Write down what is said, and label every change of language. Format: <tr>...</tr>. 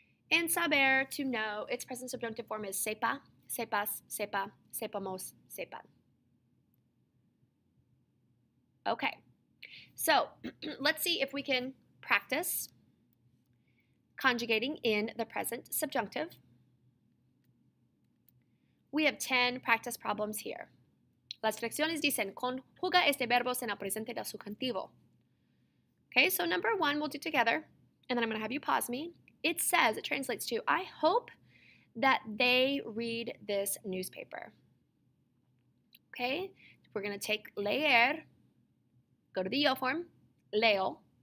<en>And saber, to know, its present subjunctive form is sepa, sepas, sepa, sepamos, sepan. Okay, so let's see if we can practice conjugating in the present subjunctive. We have 10 practice problems here.</en> <es>Las lecciones dicen, conjuga este verbo en el presente del subjuntivo.</es> <en>Okay, so number 1 we'll do together, and then I'm going to have you pause me. It says, it translates to, I hope that they read this newspaper. Okay, we're going to take leer, go to the yo form, leo.</en>